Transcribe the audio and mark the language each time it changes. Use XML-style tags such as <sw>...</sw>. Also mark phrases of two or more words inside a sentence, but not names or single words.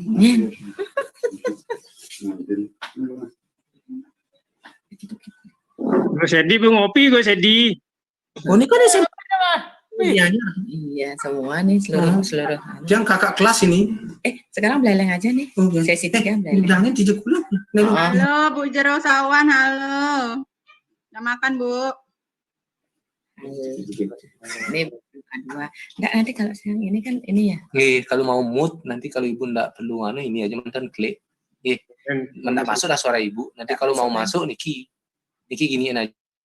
<id>Gue sedih, gue ngopi, gue sedih. Oh, ini kan SMA. Iya, semua nih seluruh. Yang kakak kelas ini. Sekarang beleleng aja nih. Sesi 3 beleleng. Udangnya 30. Halo Bu Jero Sawan, halo. Udah makan Bu? Ini bukan 2. Enggak, nanti kalau siang ini kan ini ya. Kalau mau mood nanti kalau ibu enggak perlu ini aja mantan klik. Enggak masuk dah suara ibu. Nanti kalau mau masuk Niki giniin aja.</id>